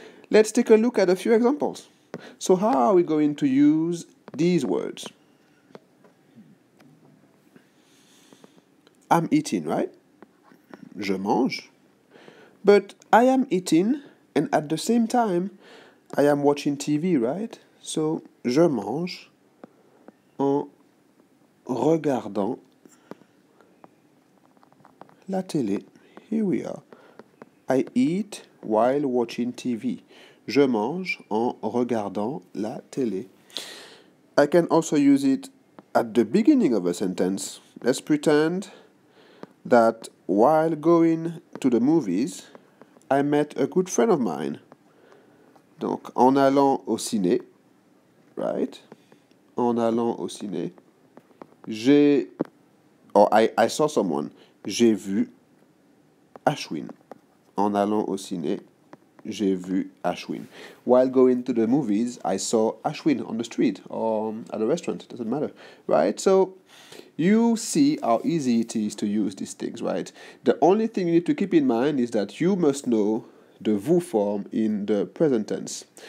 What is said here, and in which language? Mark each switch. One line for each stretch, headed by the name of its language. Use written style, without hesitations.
English: Let's take a look at a few examples. So how are we going to use these words? I'm eating, right?
French: Je mange.
English: But I am eating, and at the same time, I am watching TV, right?
French: So, je mange en regardant la télé.
English: Here we are. I eat while watching TV.
French: Je mange en regardant la télé.
English: I can also use it at the beginning of a sentence. Let's pretend that while going to the movies, I met a good friend of mine.
French: Donc, en allant au ciné, right? En allant au ciné,
English: I saw someone.
French: J'ai vu Ashwin. En allant au ciné, j'ai vu Ashwin.
English: While going to the movies, I saw Ashwin on the street or at a restaurant. It doesn't matter, right? So you see how easy it is to use these things, right? The only thing you need to keep in mind is that you must know the vous form in the present tense.